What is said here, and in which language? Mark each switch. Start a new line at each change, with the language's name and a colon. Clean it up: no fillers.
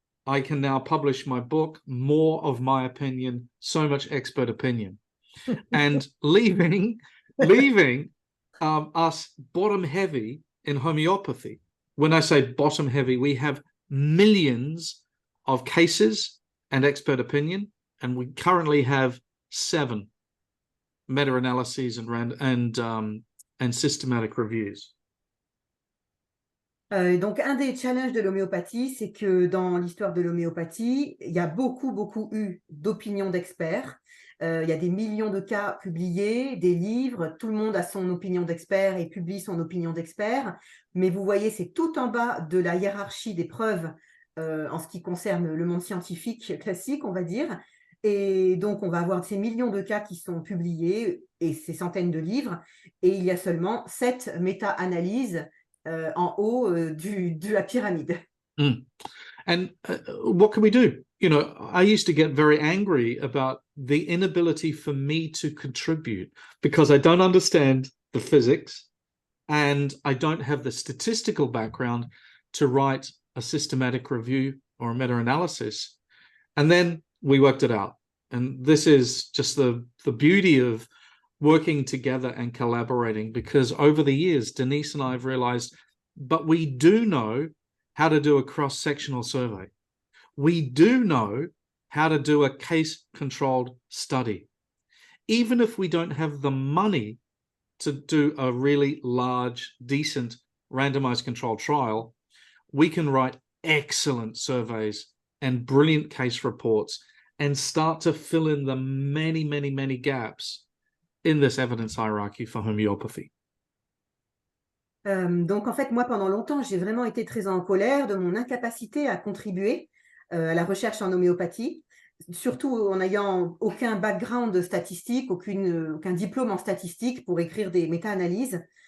English: I can now publish my book, more of my opinion, so much expert opinion, and leaving us bottom heavy in homeopathy. When I say bottom heavy, we have millions of cases and expert opinion, and we currently have 7 meta-analyses and systematic reviews.
French: Donc, un des challenges de l'homéopathie, c'est que dans l'histoire de l'homéopathie, il y a beaucoup eu d'opinions d'experts. Il y a des millions de cas publiés, des livres, tout le monde a son opinion d'expert et publie son opinion d'expert. Mais vous voyez, c'est tout en bas de la hiérarchie des preuves en ce qui concerne le monde scientifique classique, on va dire. Et donc, on va avoir ces millions de cas qui sont publiés et ces centaines de livres. Et il y a seulement 7 méta-analyses en haut de la pyramide.
English: Mm. And what can we do? You know, I used to get very angry about the inability for me to contribute because I don't understand the physics and I don't have the statistical background to write a systematic review or a meta-analysis. And then we worked it out. And this is just the beauty of working together and collaborating, because over the years, Denise and I have realized, but we do know how to do a cross-sectional survey. We do know how to do a case-controlled study. Even if we don't have the money to do a really large, decent, randomized controlled trial, we can write excellent surveys and brilliant case reports and start to fill in the many gaps in this evidence hierarchy for homeopathy.
French: Donc, en fait, moi, pendant longtemps, j'ai vraiment été très en colère de mon incapacité à contribuer à la recherche en homéopathie, surtout en n'ayant aucun background statistique, aucun diplôme en statistique pour écrire des méta-analyses.